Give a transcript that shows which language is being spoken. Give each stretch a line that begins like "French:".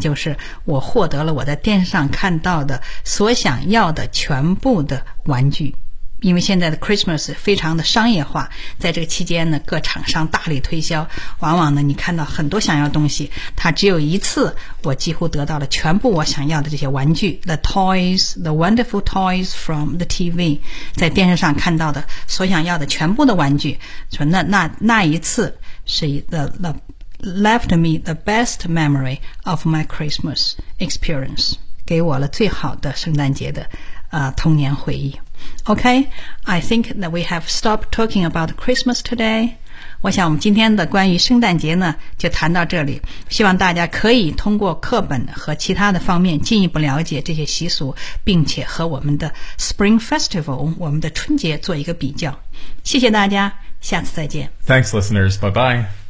Chinese: 就是我获得了我在电视上看到的所想要的全部的玩具，因为现在的 Christmas 非常的商业化，在这个期间呢，各厂商大力推销，往往呢，你看到很多想要东西，它只有一次，我几乎得到了全部我想要的这些玩具 ，
English: the toys, the wonderful toys from the TV，
Chinese: 在电视上看到的所想要的全部的玩具，说那一次是
English: the left me the best memory of my Christmas experience.
Chinese: 给我了最好的圣诞节的童年回忆。
English: Okay, I think that we have stopped talking about Christmas today.
Chinese: 我想我们今天的关于圣诞节呢就谈到这里。希望大家可以通过课本和其他的方面进一步了解这些习俗，并且和我们的 Spring Festival, 我们的春节做一个比较。谢谢大家，下次再见。
English: Thanks, listeners. Bye-bye.